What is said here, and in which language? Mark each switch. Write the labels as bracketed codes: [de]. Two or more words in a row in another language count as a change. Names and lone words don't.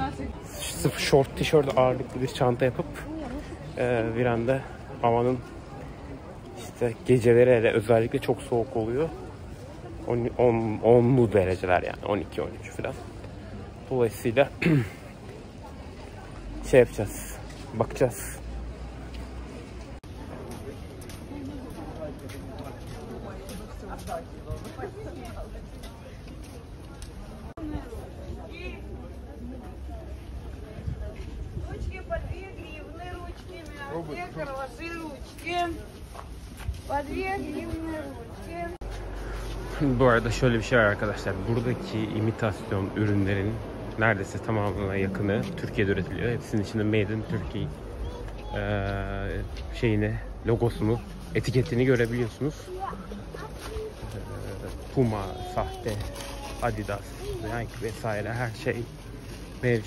[tr] Sırf short tişört ağırlıklı bir çanta yapıp bir anda havanın işte geceleri hele özellikle çok soğuk oluyor. 10'lu dereceler yani 12-13 falan. Dolayısıyla şey yapacağız, bakacağız. [ru] Ручки по 2 гривны, ручки зеркало, ваши ручки. По 2 гривны ручки. [tr] Bu arada şöyle bir şey var arkadaşlar. Buradaki imitasyon ürünlerin neredeyse tamamına yakını Türkiye'de üretiliyor. Hepsinin içinde [en] Made in Turkey [tr] şeyini, logosunu, etiketini görebiliyorsunuz. Puma, sahte, Adidas, Nike vesaire her şey mevcut.